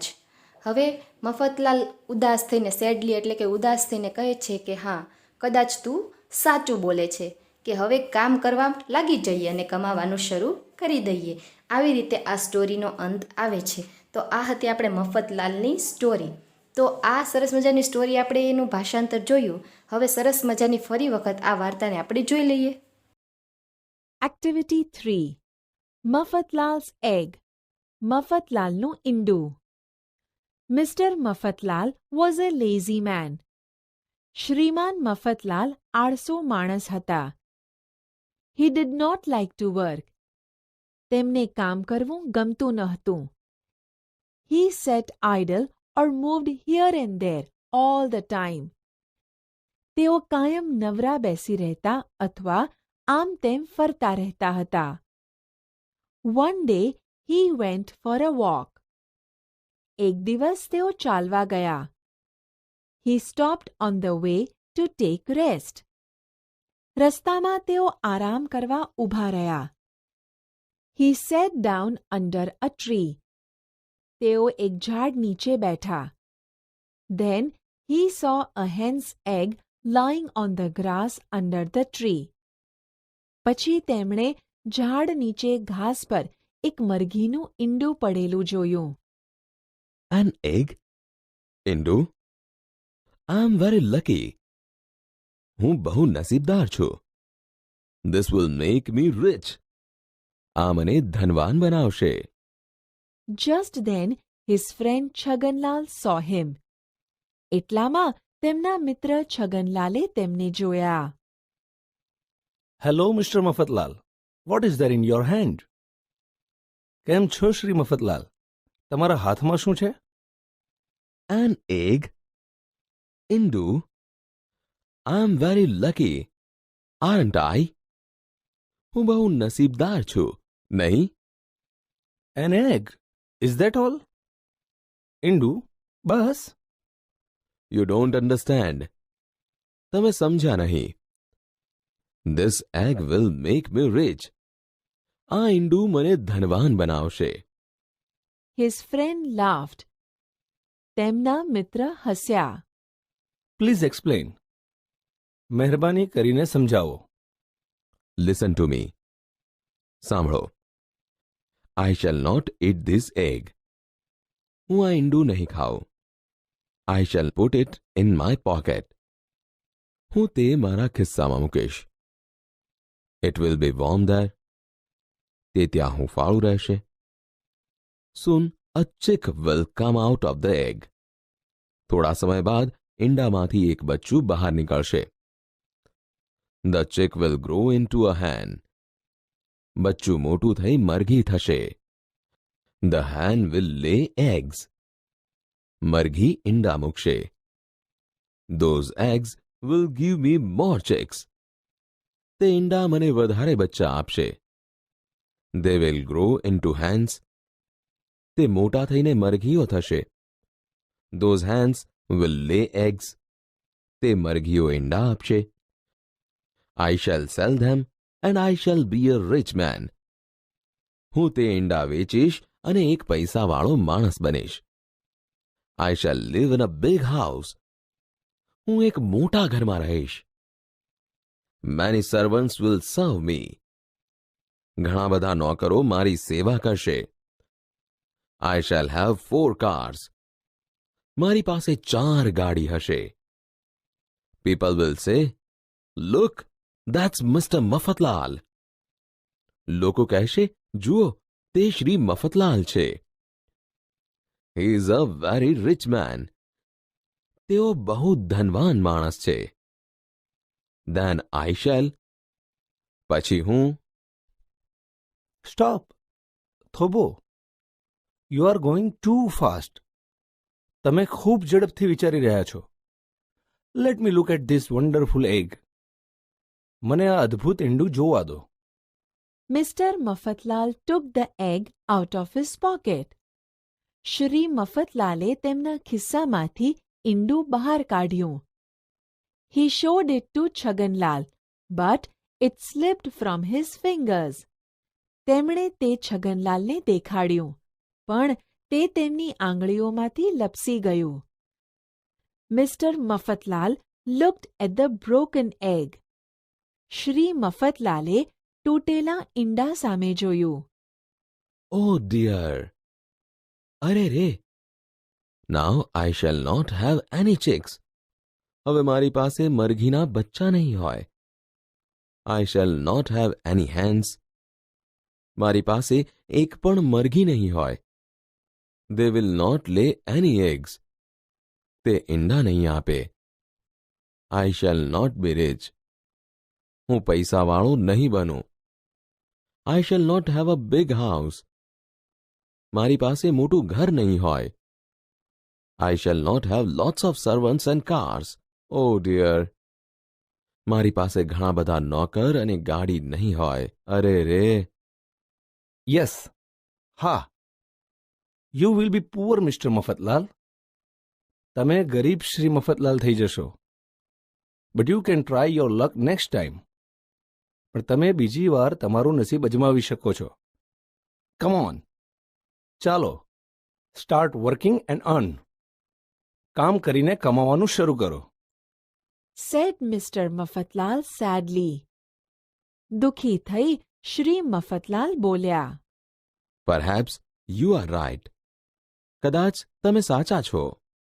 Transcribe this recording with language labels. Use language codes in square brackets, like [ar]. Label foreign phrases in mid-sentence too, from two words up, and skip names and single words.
[gu] હવે મફતલાલ ઉદાસ થઈને, સેડલી એટલે કે ઉદાસ થઈને કહે છે કે હા, કદાચ તું સાચું બોલે છે કે હવે કામ કરવા લાગી જઈએ અને કમાવાનું શરૂ કરી દઈએ. આવી રીતે આ સ્ટોરીનો અંત આવે છે. તો આ હતી આપણે મફતલાલની સ્ટોરી. તો આ સરસ મજાની સ્ટોરી આપણે એનું ભાષાંતર જોયું. હવે સરસ મજાની ફરી વખત આ વાર્તાને આપણે જોઈ લઈએ. [en] Activity 3. Mafatlal's egg. [gu] Mafatlalનું ઈંડું. [en] Mr. Mafatlal was a lazy man. [gu] શ્રીમાન મફતલાલ આળસુ માણસ હતા. [en] He did not like to work. [gu] તેમને કામ કરવું ગમતું ન હતું. [en] He sat idle or moved here and there all the time. [gu] તેઓ કાયમ નવરા બેસી રહેતા અથવા આમ તેમ ફરતા રહેતા હતા. [en] One day he went for a walk. [gu] એક દિવસ તેઓ ચાલવા ગયા. [en] He stopped on the way to take rest. [gu] રસ્તામાં તેઓ આરામ કરવા ઊભા રહ્યા. [en] He sat down under a tree. [gu] તેઓ એક ઝાડ નીચે બેઠા. [en] Then he saw a hen's egg lying on the grass under the tree. [gu] પછી તેમણે ઝાડ નીચે ઘાસ પર એક મરઘીનું ઈંડું પડેલું જોયું. [en] An egg? Indu? I am very lucky. [gu] હું બહુ નસીબદાર છું. [en] This will make me rich. [gu] આ મને ધનવાન બનાવશે. [en] Just then his friend છગનલાલ saw him. [gu] એટલામાં તેમના મિત્ર છગનલાલે તેમને જોયા. [en] Hello Mister Mafatlal, what is there in your hand? [gu] કેમ છો શ્રી મફતલાલ? તમારા હાથમાં શું છે? [en] An egg? Indu? I am very lucky. Aren't I? [gu] હું બહુ નસીબદાર છું, નહીં? [en] An egg? Is that all? [gu] ઇન્દુ, બસ. [en] You don't understand. [gu] તમે સમજ્યા નહીં. [en] This egg will make me rich. [gu] આ ઈંડું મને ધનવાન બનાવશે. [en] His friend laughed. [gu] તેમના મિત્ર હસ્યા. [en] Please explain. [gu] મહેરબાની કરીને સમજાવો. [en] Listen to me. સાંભળો. I shall not eat this egg. [gu] હું આ ઈંડું નહીં ખાઉં. [en] I shall put it in my pocket. [gu] હું તે મારા ખિસ્સામાં મૂકીશ. [en] It will be warm there. [gu] તે ત્યાં હૂંફાળું રહેશે. [en] Soon a chick will come out of the egg. [gu] થોડા સમય બાદ ઈંડામાંથી એક બચ્ચું બહાર નીકળશે. [en] The chick will grow into a hen. [gu] બચ્ચું મોટું થઈ મરઘી થશે. [en] The hen will lay eggs. [gu] મરઘી ઈંડા મૂકશે. [en] Those eggs will give me more chicks. [gu] તે ઈંડા મને વધારે બચ્ચા આપશે. [en] They will grow into hens. [gu] તે મોટા થઈને મરઘીઓ થશે. [en] Those hens will lay eggs. [gu] તે મરઘીઓ ઈંડા આપશે. [en] I shall sell them and I shall be a rich man. [gu] હું તે ઈંડા વેચીશ અને એક પૈસાવાળો માણસ બનીશ. [en] I shall live in a big house. [gu] હું એક મોટા ઘરમાં રહીશ. [en] Many servants will serve me. [gu] ઘણા બધા નોકરો મારી સેવા કરશે. [en] I shall have 4 cars. [gu] મારી પાસે 4 ગાડી હશે. [en] People will say, Look, that's Mr. [gu] મફતલાલ. લોકો કહેશે, જુઓ, તે શ્રી મફતલાલ છે. [en] He is a very rich man. [gu] તેઓ બહુ ધનવાન માણસ છે. [en] Then I shall. [gu] પછી હું. [en] સ્ટોપ. થોભો. You are going too fast. [gu] તમે ખૂબ ઝડપથી વિચારી રહ્યા છો. [en] Let me look at this wonderful egg. [gu] મને આ અદ્ભુત ઈંડું જોવા દો. [en] Mr. મફતલાલ took the egg out of his pocket. [gu] શ્રી મફતલાલે તેમના ખિસ્સામાંથી ઈંડું બહાર કાઢ્યું. [en] He showed it to છગનલાલ, but it slipped from his fingers. [gu] તેમણે તે છગનલાલને દેખાડ્યું, પણ તે તેમની આંગળીઓમાંથી લપસી ગયું. [en] Mr. મફતલાલ looked at the broken egg. [gu] શ્રી મફતલાલે તૂટેલા ઈંડા સામે જોયું. [en] Oh dear. [gu] અરે રે. [en] Now I shall not have any chicks. [gu] હવે મારી પાસે મરઘીના બચ્ચા નહીં હોય. [en] I shall not have any hens. [gu] મારી પાસે એક પણ મરઘી નહીં હોય. [en] They will not lay any eggs. [gu] તે ઈંડા નહીં આપે. [en] I shall not be rich. [gu] હું પૈસાવાળો નહીં બનું. [en] I shall not have a big house. [gu] મારી પાસે મોટું ઘર નહીં હોય. [en] I shall not have lots of servants and cars. Oh dear. [gu] મારી પાસે ઘણા બધા નોકર અને ગાડી નહીં હોય. અરે રે. [en] યસ. હા. You will be poor Mister Mafatlal. [gu] તમે ગરીબ શ્રી મફતલાલ થઈ જશો. [en] But you can try your luck next time. [gu] પણ તમે બીજી વાર તમારું નસીબ અજમાવી શકો છો. [en] Come on. ચાલો, start working and earn. [gu] કામ કરીને કમાવાનું શરૂ કરો. [en] said Mr. મફતલાલ sadly. [gu] દુઃખી થઈ શ્રી મફતલાલ બોલ્યા. [en] Perhaps you are right. [gu] કદાચ તમે સાચા છો.